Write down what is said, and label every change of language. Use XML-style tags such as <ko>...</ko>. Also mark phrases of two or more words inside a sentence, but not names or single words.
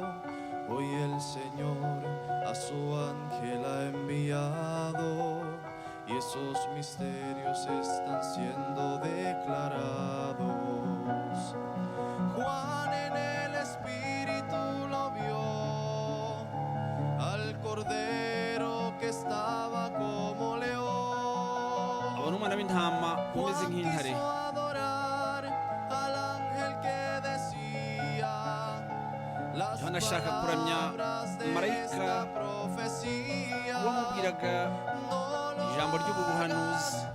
<es>Hoy el Señor a su ángel ha enviado y esos misterios están siendo declarados. Juan en el Espíritu lo vio al Cordero que estaba como león.</es> <rw>abona umwana w'intama umeze nk'intare. Yohana ashaka kuramya marayika wamubwiraga ijambo ry'ubu buhanuzi.</rw>